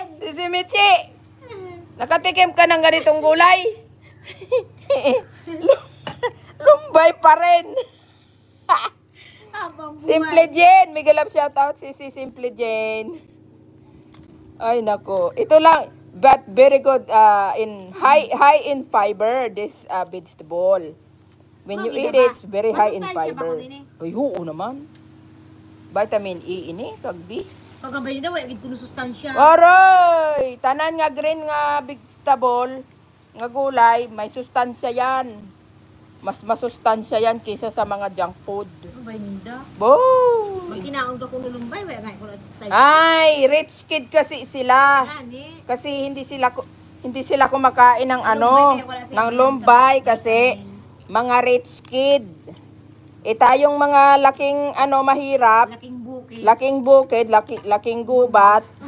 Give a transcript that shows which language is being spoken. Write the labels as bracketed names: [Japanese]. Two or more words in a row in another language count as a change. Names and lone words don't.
[Filipino] Si Michi, nakatikim ka ng ganitong gulay? Lumbay pa rin. Habang buhay. Simple Jane. Mega love shoutout si Simple Jane. Ay nako. Ito lang. [English] But very good in high in fiber this vegetable. When you eat it, it's very high in fiber. [Hiligaynon] Ay, oo naman. Vitamin E ini, kag B. Pagkambay nila, wala kuno sustansya. Aray! Tanan nga green nga vegetable, nga gulay, may sustansya yan. [Filipino] Mas masustansya yan kaysa sa mga junk food. [Hiligaynon] Ano ba ninda? Bo! Pag kinaon ka kuno lumbay, wala nga kuno sustansya. Ay, [English] rich kid [Filipino] kasi sila. Ani. Kasi hindi sila kumakain ng ng lumbay kasi mga [English] rich kid. [Filipino] Tayong mga laking mahirap, Laking bukid. laking gubat.